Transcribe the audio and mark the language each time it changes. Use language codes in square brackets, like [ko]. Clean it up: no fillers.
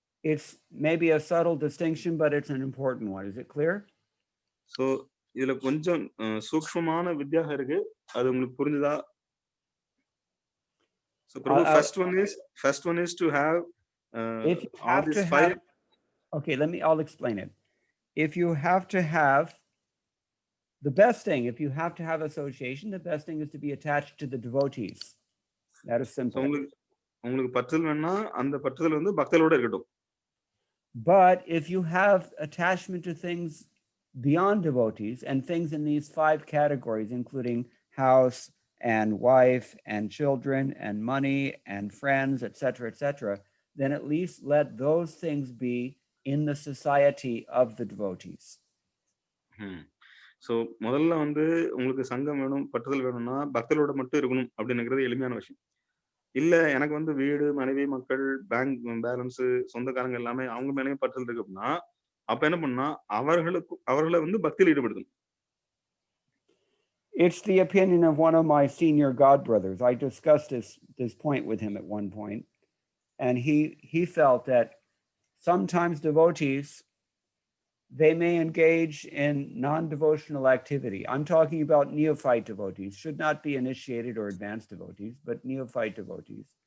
[en] It's maybe a subtle distinction, but it's an important one. Is it clear? [ta] So இதுல கொஞ்சம் சூக்ஷ்மமான வித்தியாசம் இருக்கு. அது உங்களுக்கு புரிஞ்சுதா? [en] So first one is to have if you have to have okay, I'll explain it. If you have to have the best thing, if you have to have association, the best thing is to be attached to the devotees. That is simple. [ta] உங்களுக்கு பற்றுதல் வேணா அந்த பற்றுதல் வந்து பக்தர்களோட இருக்கட்டும். [en] But if you have attachment to things beyond devotees and things in these 5 categories, including house and wife and children and money and friends, etc., then at least let those things be in the society of the devotees. [ta] So முதல்ல வந்து உங்களுக்கு சங்கம் வேணும் பற்றுதல் வேணும்னா பக்தர்களோட மட்டும் இருக்கணும் அப்படிங்கிறது எளிமையான விஷயம். இல்ல எனக்கு வந்து வீடு மனைவி மக்கள் பேங்க் பேலன்ஸ் சொந்தக்காரங்க எல்லாமே அவங்க மேலேயும் பற்றுதல் இருக்கு அப்படின்னா அப்ப என்ன பண்ணா அவர்களை வந்து பக்தியில் ஈடுபடுத்தணும். [en] It's the opinion of one of my senior god brothers. I discussed this point with him at one point, and he felt that sometimes devotees they may engage in non-devotional activity. I'm talking about neophyte devotees, should not be initiated or advanced devotees, but neophyte devotees.